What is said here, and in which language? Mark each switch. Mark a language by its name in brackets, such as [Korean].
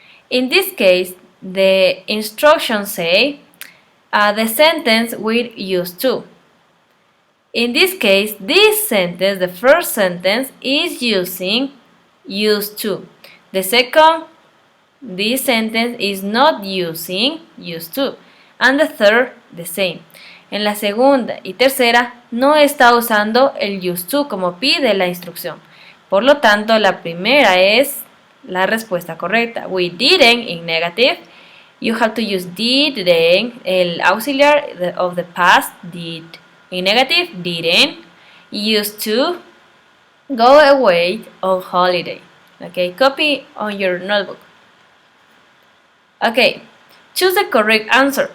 [English] In this case, the instructions say the sentence with used to. In this case, this sentence, the first sentence, is using used to. The second, this sentence is not using used to. And the third, the same. [Spanish] En la segunda y tercera no está usando el used to como pide la instrucción. Por lo tanto, la primera es la respuesta correcta. [English] We didn't in negative. You have to use didn't, [Spanish] el auxiliar [English] of the past, did. In negative, didn't. Used to go away on holiday. Okay, copy on your notebook. Okay, choose the correct answer.